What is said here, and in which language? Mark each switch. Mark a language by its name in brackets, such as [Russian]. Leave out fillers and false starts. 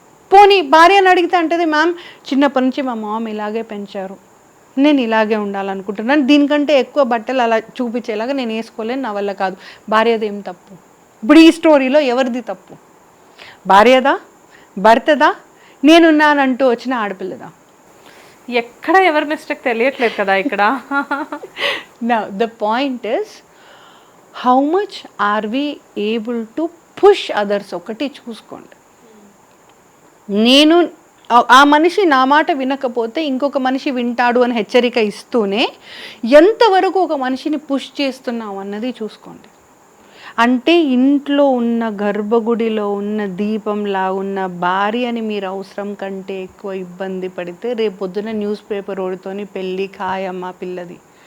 [Telugu] పోనీ భార్యను అడిగితే అంటది మ్యామ్ చిన్నప్పటి నుంచి మా మామ ఇలాగే పెంచారు, నేను ఇలాగే ఉండాలనుకుంటున్నాను, దీనికంటే ఎక్కువ బట్టలు అలా చూపించేలాగా నేను వేసుకోలేను, నా వల్ల కాదు. భార్యదేం తప్పు? ఇప్పుడు ఈ స్టోరీలో ఎవరిది తప్పు? భార్యదా, భర్తదా, నేనున్నానంటూ వచ్చిన ఆడపిల్లదా? ఎక్కడ ఎవరి మిస్టేక్ తెలియట్లేదు కదా ఇక్కడ. [English] Now the point is how much are we able to push others? [Telugu] ఒకటి చూసుకోండి. నేను ఆ మనిషి నా మాట వినకపోతే ఇంకొక మనిషి వింటాడు అని హెచ్చరిక ఇస్తూనే ఎంతవరకు ఒక మనిషిని పుష్ చేస్తున్నాం అన్నది చూసుకోండి. అంటే ఇంట్లో ఉన్న గర్భగుడిలో ఉన్న దీపంలా ఉన్న భార్యని మీరు అవసరం కంటే ఎక్కువ ఇబ్బంది పడితే రేపొద్దున న్యూస్ పేపర్ ఓడితోని పెళ్ళి ఖాయమ్మ పిల్లది.